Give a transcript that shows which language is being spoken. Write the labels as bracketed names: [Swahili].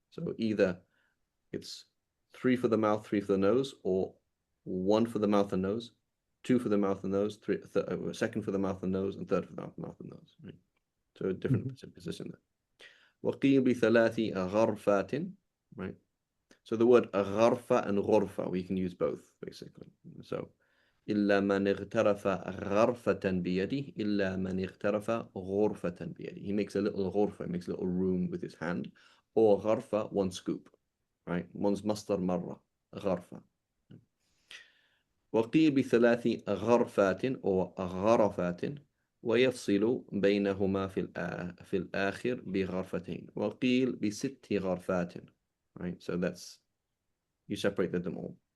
[English] So either it's 3 for the mouth, 3 for the nose, or 1 for the mouth and nose, 2 for the mouth and nose, second for the mouth and nose, and third for the mouth and nose, right. So a different position there. [Arabic] وقيل بثلاث غرفات, right. [English] So the word غرفة and غرفة, we can use both basically. [Arabic] So إلا من اغترف غرفة بيده إلا من اغترف غرفة بيده. [English] He makes a little غرفة, he makes a little room with his hand, or غرفة, one scoop, right. [Arabic] One's مصدر مرة, غرفة. وقيل بثلاث غرفات أو غرفات ويفصل بينهما في الآخر بغرفتين وقيل بست غرفات, right. [English] So that's, you separate them all.